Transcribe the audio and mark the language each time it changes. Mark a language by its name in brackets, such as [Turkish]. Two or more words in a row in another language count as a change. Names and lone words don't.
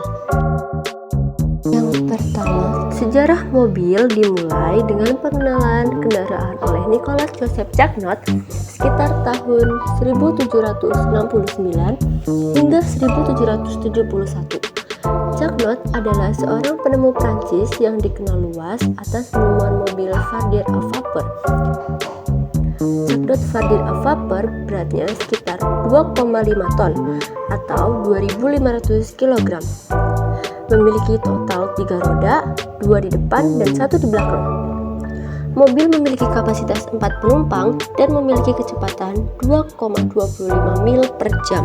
[Indonesian] Yang pertama, sejarah mobil dimulai dengan pengenalan kendaraan oleh Nicholas Joseph Cugnot sekitar tahun 1769 hingga 1771. Cugnot adalah seorang penemu Prancis yang dikenal luas atas penemuan mobil Fardier à vapeur. Cugnot Fardier à vapeur beratnya sekitar 2,5 ton atau 2.500 kg. Memiliki total 3 roda, 2 di depan dan 1 di belakang. Mobil memiliki kapasitas 4 penumpang dan memiliki kecepatan 2,25 mil per jam.